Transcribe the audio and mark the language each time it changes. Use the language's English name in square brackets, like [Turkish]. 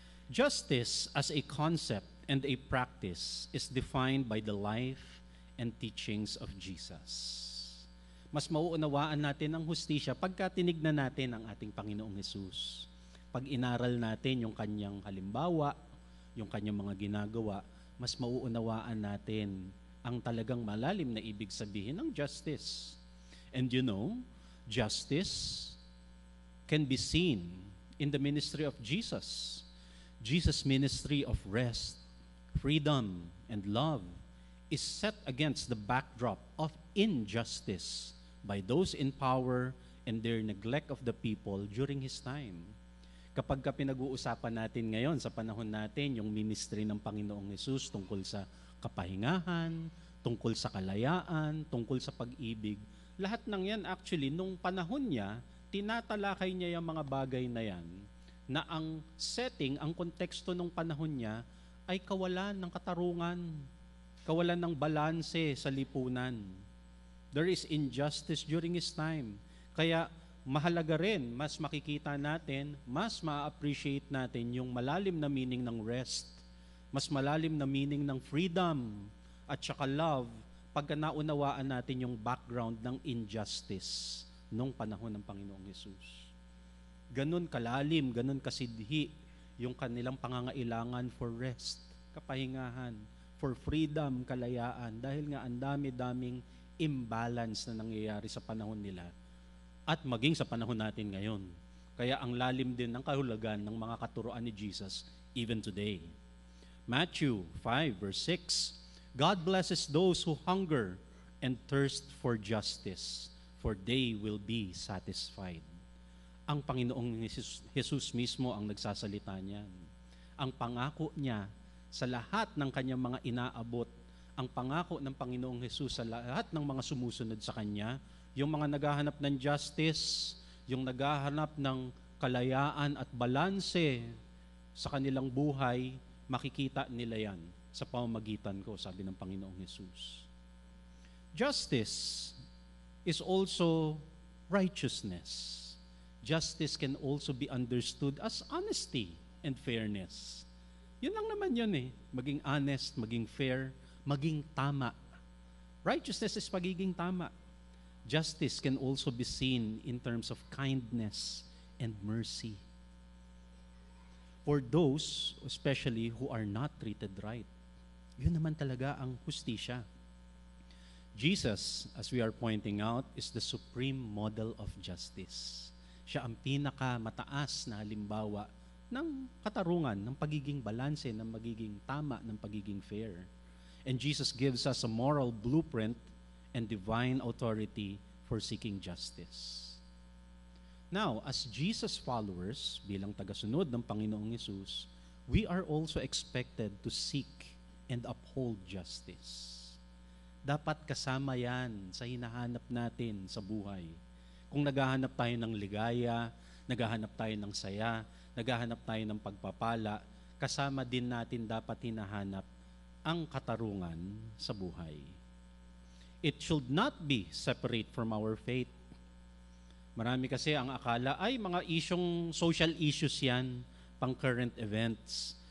[English] Justice as a concept and a practice is defined by the life and teachings of Jesus. [Filipino] Mas mauunawaan natin ang hustisya pagka tinignan natin ang ating Panginoong Hesus. Pag inaral natin yung kanyang halimbawa, yung kanyang mga ginagawa, mas mauunawaan natin ang talagang malalim na ibig sabihin ng justice. [English] And you know, justice can be seen in the ministry of Jesus. Jesus' ministry of rest, freedom, and love is set against the backdrop of injustice by those in power and their neglect of the people during His time. [Filipino] Kapag pinag-uusapan natin ngayon sa panahon natin yung ministry ng Panginoong Hesus tungkol sa kapahingahan, tungkol sa kalayaan, tungkol sa pag-ibig, lahat ng yan actually nung panahon niya, tinatalakay niya yung mga bagay na yan na ang setting, ang konteksto ng panahon niya ay kawalan ng katarungan, kawalan ng balanse sa lipunan. [English] There is injustice during His time. [Filipino] Kaya mahalaga rin, mas makikita natin, mas ma-appreciate natin yung malalim na meaning ng rest, mas malalim na meaning ng freedom at saka love pagka naunawaan natin yung background ng injustice nung panahon ng Panginoong Hesus. Ganun kalalim, ganun kasidhi yung kanilang pangangailangan for rest, kapahingahan, for freedom, kalayaan, dahil nga ang dami-daming imbalance na nangyayari sa panahon nila at maging sa panahon natin ngayon. Kaya ang lalim din ng kahulugan ng mga katuruan ni Jesus [English] even today. Matthew 5 verse 6, God blesses those who hunger and thirst for justice, for they will be satisfied. [Filipino] Ang Panginoong Jesus mismo ang nagsasalita niyan. Ang pangako niya sa lahat ng kanyang mga inaabot, ang pangako ng Panginoong Jesus sa lahat ng mga sumusunod sa Kanya, yung mga naghahanap ng justice, yung naghahanap ng kalayaan at balanse sa kanilang buhay, makikita nila yan sa pamamagitan ko, sabi ng Panginoong Jesus. [English] Justice is also righteousness. Justice can also be understood as honesty and fairness. [Filipino] Yun lang naman yun eh. Maging honest, maging fair, maging tama. [English] Righteousness is [Filipino] pagiging tama. [English] Justice can also be seen in terms of kindness and mercy. for those, especially who are not treated right. [Filipino] Yun naman talaga ang hustisya. [English] Jesus, as we are pointing out, is the supreme model of justice. [Filipino] Siya ang pinakamataas na halimbawa ng katarungan, ng pagiging balanse, ng magiging tama, ng pagiging fair. [English] And Jesus gives us a moral blueprint and divine authority for seeking justice. Now, as Jesus followers, [Filipino] bilang tagasunod ng Panginoong Hesus, [English] we are also expected to seek and uphold justice. [Filipino] Dapat kasama yan sa hinahanap natin sa buhay. Kung naghahanap tayo ng ligaya, naghahanap tayo ng saya, naghahanap tayo ng pagpapala, kasama din natin dapat hinahanap ang katarungan sa buhay. [English] It should not be separate from our faith. [Filipino] Marami kasi ang akala ay mga social issues yan, pang current events.